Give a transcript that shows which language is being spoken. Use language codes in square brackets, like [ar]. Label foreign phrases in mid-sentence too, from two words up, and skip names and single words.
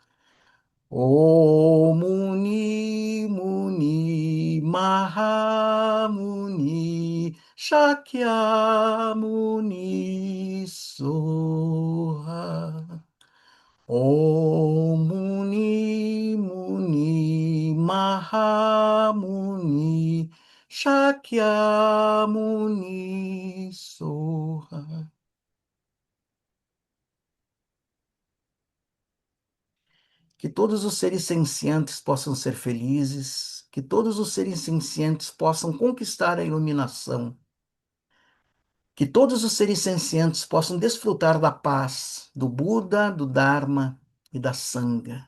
[sa] Om Muni Muni Mahamuni Shakyamuni Soha. Om Muni Muni Mahamuni Shakyamuni Soha. [pt] Que todos os seres sencientes possam ser felizes, que todos os seres sencientes possam conquistar a iluminação, que todos os seres sencientes possam desfrutar da paz, do Buda, do Dharma e da Sangha.